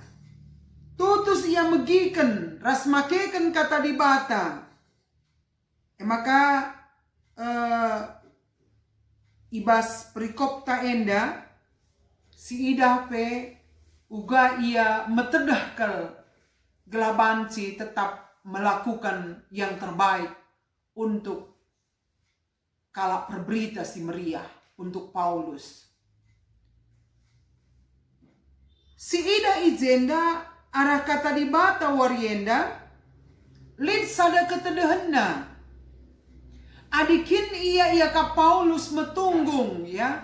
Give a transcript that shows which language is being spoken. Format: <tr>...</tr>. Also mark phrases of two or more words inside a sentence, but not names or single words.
<btx>Tutus ia megiken, ras makeken kata di bata. Maka ibas perikop ta enda, si idah pe uga ia metedah kel gelabanci tetap</btx> <id>melakukan yang terbaik untuk</id> <btx>kalak perberita si meriah untuk Paulus. Si ida ijenda arah kata di bata warienda lid sada ketedehenna. Adikin ia ka Paulus metunggung ya.</btx>